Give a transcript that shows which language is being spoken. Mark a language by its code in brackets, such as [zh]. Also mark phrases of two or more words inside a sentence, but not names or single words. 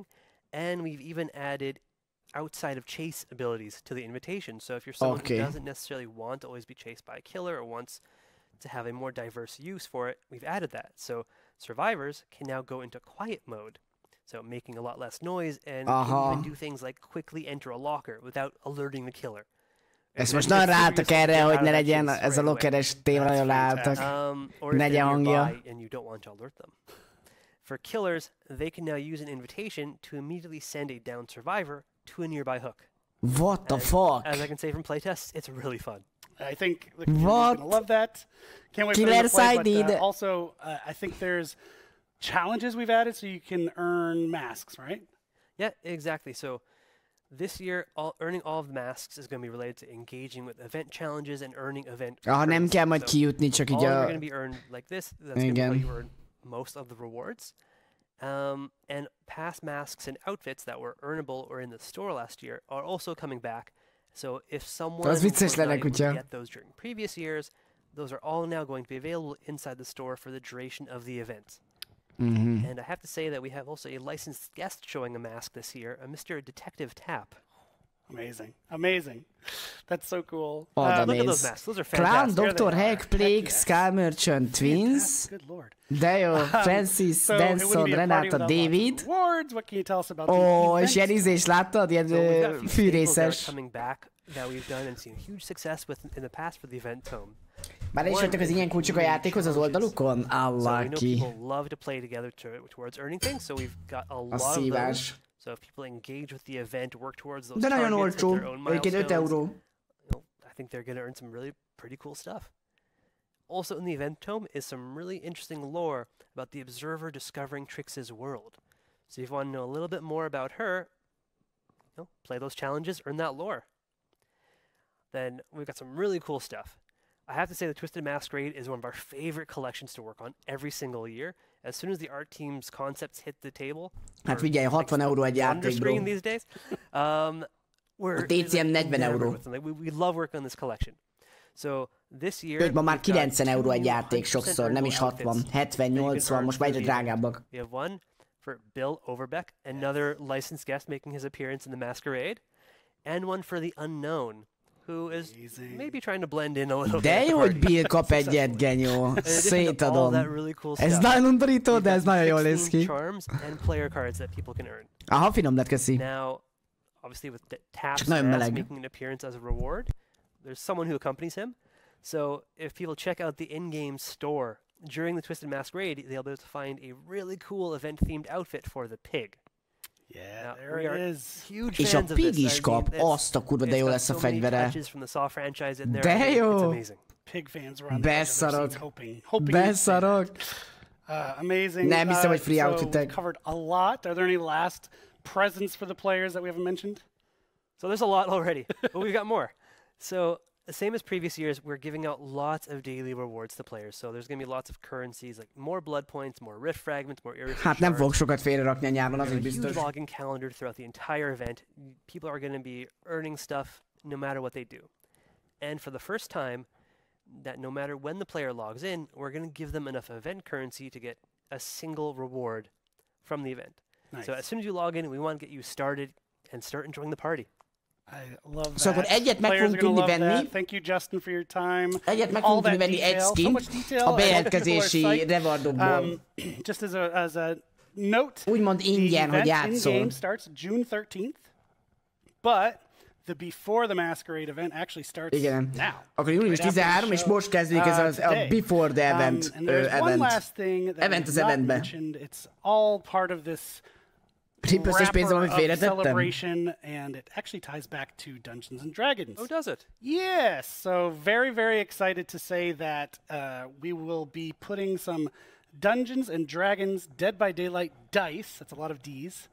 [en] And we've even added outside of chase abilities to the invitation. So if you're someone who doesn't necessarily want to always be chased by a killer or wants to have a more diverse use for it, we've added that. So survivors can now go into quiet mode. So making a lot less noise and can even do things like quickly enter a locker without alerting the killer. [hu] Ezt most nagyon ráálltak erre, hogy ne legyen ez a lockeres téma, nagyon ráálltak. Ne legyen hangja. [en] And you don't want to alert them. For killers, they can now use an invitation to immediately send a downed survivor to a nearby hook. What the fuck? As I can say from playtests, it's really fun. I think the community is going to love that. Can't wait for them to play, but also I think there's challenges we've added so you can earn masks, right? Yeah, exactly. So this year, earning all of the masks is going to be related to engaging with event challenges and earning event. [hu] Nem kell majd kijutni, csak így [en] are going to be earned like this. That's going to be how you earn most of the rewards. And past masks and outfits that were earnable or in the store last year are also coming back. So if someone was not able to get those during previous years, those are all now going to be available inside the store for the duration of the event. And I have to say that we have also a licensed guest showing a mask this year, a Mr. Detective Tap. Amazing. Amazing. That's so cool. Look at those masks. Those are fantastic. Clown, Dr. Hack, Plague, Skull Merchant, Twins. Good lord. Deo, Francis, Benson, Renata, David. Awards. What can you tell us about [hu] És ilyen ízés, láttad? Ilyen fűrészes. [en] Coming back that we've done and seen huge success with in the past for the event tome. [hu] Már is jöttek az ilyen kulcsok a játékhoz az oldalukon? Allaki. [en] So people love to play together towards earning things, so we've got a lot of those. So if people engage with the event, work towards those targets with their own milestones, I think they're going to earn some really pretty cool stuff. Also in the event tome is some really interesting lore about the observer discovering Trix's world. So if you want to know a little bit more about her, play those challenges, earn that lore. Then we've got some really cool stuff. I have to say the Twisted Masquerade is one of our favorite collections to work on every single year. As soon as the art team's concepts hit the table, [hu] hát figyelj, 60 euró egy játék, bro. [en] These days, [hu] a TCM 40 euró. [en] We love working on this collection. So this year, [hu] ma már 90 euró egy játék sokszor, nem is 60, 70, 80, most már egyre drágábbak. [en] We have one for Bill Overbeck, another licensed guest making his appearance in the Masquerade, and one for the Unknown, who is maybe trying to blend in a little [hu] De [en] bit. [hu] jó, hogy Bill kap egyet, genyó. Szétadom. Ez nagyon undorító, de ez nagyon jól néz ki. [en] Charms and player cards that people can earn. [hu] Aha, finom lett, köszi. [en] Now, obviously with Taps making an appearance as a reward, there's someone who accompanies him. So if people check out the in-game store during the Twisted Masquerade, they'll be able to find a really cool event-themed outfit for the pig. Yeah, there it is. Huge [hu] És a pig is kap, azt a kurva, de jó lesz a fegyvere. De jó! [en] Pig fans were on [hu] Beszarok. [en] hoping [hu] Beszarok. [en] Amazing. [hu] Nem hiszem, hogy free outfittek. [en] Covered a lot. Are there any last presents for the players that we haven't mentioned? So there's a lot already, but we've got more. So the same as previous years, we're giving out lots of daily rewards to players. So there's going to be lots of currencies, like more blood points, more rift fragments, more areas. [hu] Hát nem fogok sokat félrerakni a nyáron, az biztos. [en] Huge login calendar throughout the entire event. People are going to be earning stuff no matter what they do. And for the first time, that no matter when the player logs in, we're going to give them enough event currency to get a single reward from the event. Nice. So as soon as you log in, we want to get you started and start enjoying the party. I love that. [hu] Szóval akkor egyet meg fogunk tudni venni. [en] Thank you, Justin, for your time. [hu] Egyet meg fogunk tudni venni egy skint a bejelentkezési rewardokból. [en] Just as a note, [hu] úgymond ingyen, hogy játszol. [en] The game starts June 13th, but the Before the Masquerade event actually starts now. [hu] Akkor június 13, és most kezdődik ez a Before the Event event. [en] One last thing that was not mentioned. It's all part of this celebration, and it actually ties back to Dungeons and Dragons. Oh, does it? Yes. So very, very excited to say that we will be putting some Dungeons and Dragons Dead by Daylight dice, that's a lot of Ds,